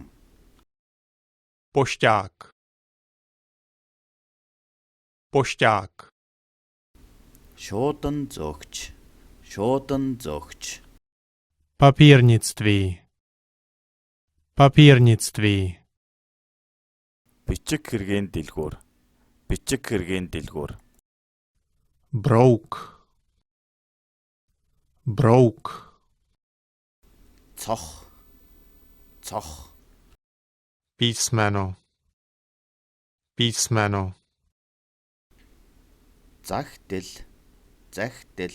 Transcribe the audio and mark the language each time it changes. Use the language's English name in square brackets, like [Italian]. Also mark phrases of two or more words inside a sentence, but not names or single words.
[Czech] Pošťák. Pošťák. [Mongolian] шуудан зөөгч шуудан зөөгч [Czech] Papírnictví. Papírnictví. [Mongolian] Бичиг хэргийн дэлгүүр. Бичиг хэргийн дэлгүүр. [Czech] Brouk. Brouk. [Mongolian] цох цох [Czech] Písmeno. Písmeno. [Mongolian] захидэл захидэл